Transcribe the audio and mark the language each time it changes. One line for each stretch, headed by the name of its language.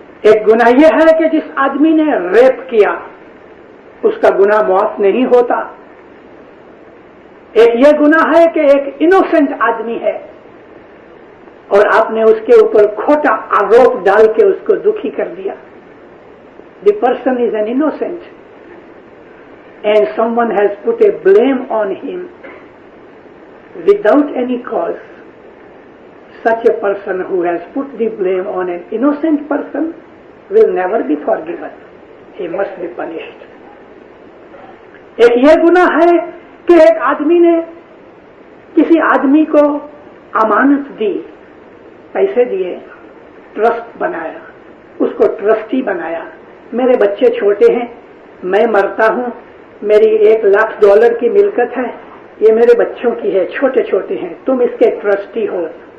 Hindi: एक गुनाह यह है कि जिस आदमी ने रेप किया, उसका गुनाह माफ नहीं होता. एक यह गुनाह है कि एक इनोसेंट आदमी है और आपने उसके ऊपर खोटा आरोप डाल के उसको दुखी कर दिया.
English: The person is an innocent and someone has put a blame on him without any cause. Such a person who has put the blame on an innocent person will never be forgiven. He must be punished.
Hindi: एक ये गुनाह है कि एक आदमी ने किसी आदमी को अमानत दी, पैसे दिए, ट्रस्ट बनाया, उसको ट्रस्टी बनाया. मेरे बच्चे छोटे हैं, मैं मरता हूं, मेरी $1,00,000 की मिल्कत है, ये मेरे बच्चों की है, छोटे छोटे हैं, तुम इसके ट्रस्टी हो.